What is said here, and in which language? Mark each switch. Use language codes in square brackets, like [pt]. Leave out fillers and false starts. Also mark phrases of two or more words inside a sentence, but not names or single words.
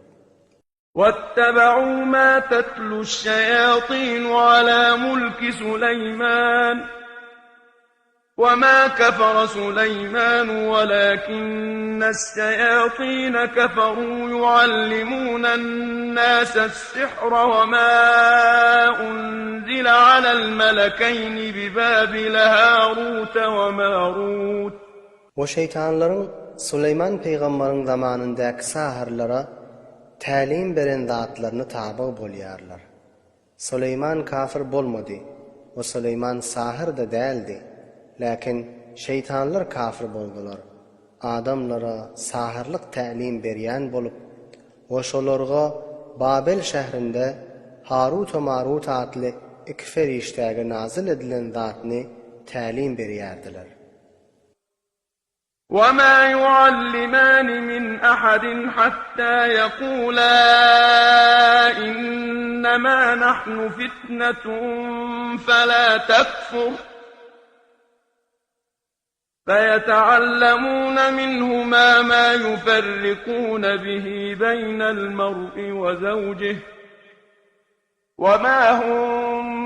[ar] وَاتَّبَعُوا مَا تَتْلُو الشَّيَاطِينُ عَلَى مُلْكِ سُلَيْمَانَ وَمَا كَفَرَ سُلَيْمَانُ وَلَكِنَّ الشَّيَاطِينَ كَفَرُوا يُعَلِّمُونَ النَّاسَ السِّحْرَ وَمَا أُنزِلَ عَلَى الْمَلَكَيْنِ بِبَابِلَ هَارُوتَ وَمَارُوتَ. [tk] O şeytanlaryň Süleyman peýgamberiň zamanyndaky sahirlara tälim beren zatlaryny taby bolýarlar. Süleyman kafir bolmady. O Süleyman sahir de däldi. Lakin şeytanlar kafir boldular. Adamlara sahirlik tälim berýän bolup, o şolarga Babel şäherinde Harut we Marut adly iki feriştäge nazil edilen zatny tälim berýärdiler. [ar] وَمَا يُعَلِّمَانِ مِنْ أَحَدٍ حَتَّى يَقُولَا إِنَّمَا نَحْنُ فِتْنَةٌ فَلَا تَكْفُرْ فَيَتَعَلَّمُونَ مِنْهُمَا مَا يُفَرِّقُونَ بِهِ بَيْنَ الْمَرْءِ وَزَوْجِهِ وَمَا هُمْ